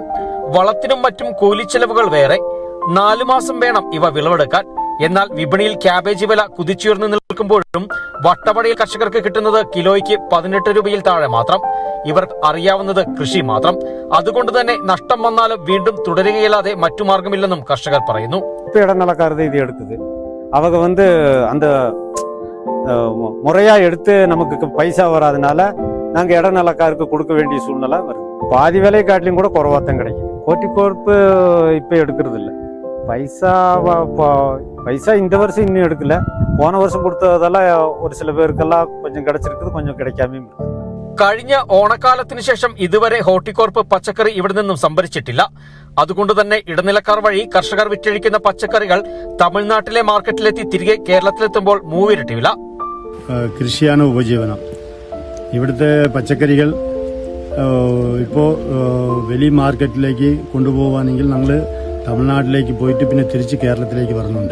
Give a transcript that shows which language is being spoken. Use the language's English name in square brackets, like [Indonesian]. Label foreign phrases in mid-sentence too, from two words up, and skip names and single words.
[Malayalam] വളത്തിനും മറ്റും കൂലിച്ചെലവുകൾ വേറെ. 4 മാസം വേണം ഇവ വിളവെടുക്കാൻ. എന്നാൽ വിപണിയിൽ ക്യാബേജ് വില കുതിച്ചുയർന്നു നിൽക്കുമ്പോഴും വട്ടവടയിൽ കർഷകർക്ക് കിട്ടുന്നത് കിലോയ്ക്ക് 18 രൂപയിൽ താഴെ മാത്രം. ഇവർ അറിയാവുന്നത് കൃഷി മാത്രം. അതുകൊണ്ട് തന്നെ നഷ്ടം വന്നാലും വീണ്ടും തുടരുകയല്ലാതെ മറ്റു മാർഗമില്ലെന്നും കർഷകർ പറയുന്നു. [Tamil] முறையா எடுத்து நமக்கு பைசா வராதனால நாங்க இடநலக்காருக்கு கொடுக்க வேண்டிய சூழ்நிலை வருது. பாதி விலை காட்டிலும் கூட குறைவா தான் கிடைக்கும். ஹோர்ட்டிகோர்ப்பு இப்ப எடுக்கிறது இல்லை. பைசா இந்த வருஷம் இன்னும் எடுக்கல. போன வருஷம் கொடுத்ததெல்லாம் ஒரு சில பேருக்கெல்லாம் கொஞ்சம் கிடைச்சிருக்குது, கொஞ்சம் கிடைக்காம இருக்கு. [Malayalam] കഴിഞ്ഞ ഓണക്കാലത്തിന് ശേഷം ഇതുവരെ ഹോർട്ടികോർപ്പ് പച്ചക്കറി ഇവിടെ നിന്നും സംഭരിച്ചിട്ടില്ല. അതുകൊണ്ട് തന്നെ ഇടനിലക്കാർ വഴി കർഷകർ വിറ്റഴിക്കുന്ന പച്ചക്കറികൾ തമിഴ്നാട്ടിലെ മാർക്കറ്റിലെത്തി തിരികെ കേരളത്തിലെത്തുമ്പോൾ മൂവിരട്ടി വില. കൃഷിയാണ് ഉപജീവനം. ഇവിടുത്തെ പച്ചക്കറികൾ ഇപ്പോൾ വലിയ മാർക്കറ്റിലേക്ക് കൊണ്ടുപോകുകയാണെങ്കിൽ നമ്മൾ തമിഴ്നാട്ടിലേക്ക് പോയിട്ട് പിന്നെ തിരിച്ച് കേരളത്തിലേക്ക് വരുന്നുണ്ട്.